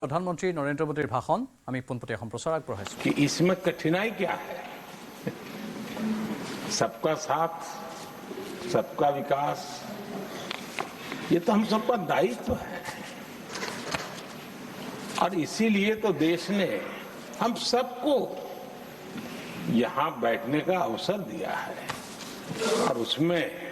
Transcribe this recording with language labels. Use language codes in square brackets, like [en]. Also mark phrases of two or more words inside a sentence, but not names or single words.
[as] প্ৰধানমন্ত্ৰী নৰেন্দ্ৰ মোদীৰ ভাষণ আমি পোনপটীয়া সম্প্ৰচাৰ আগবঢ়াইছো [hi] कि इसमें कठिनाई क्या है। सबका साथ, सबका विकास, ये तो हम सबका दायित्व है और इसीलिए तो देश ने हम सबको यहाँ बैठने का अवसर दिया है और उसमें